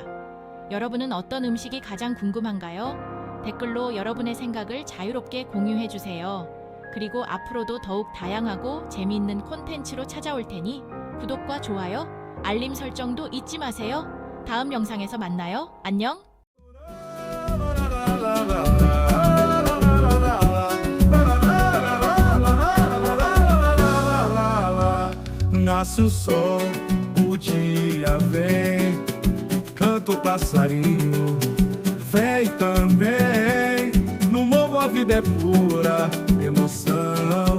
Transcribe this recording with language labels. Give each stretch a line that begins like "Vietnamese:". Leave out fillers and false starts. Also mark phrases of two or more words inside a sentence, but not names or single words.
Korean: 여러분은 어떤 음식이 가장 궁금한가요? 댓글로 여러분의 생각을 자유롭게 공유해 주세요. 그리고 앞으로도 더욱 다양하고 재미있는 콘텐츠로 찾아올 테니 구독과 좋아요, 알림 설정도 잊지 마세요. 다음 영상에서 만나요. 안녕!
Portuguese: Nasce o sol, o dia vem, canta o passarinho, vem também no morro a vida é pura emoção.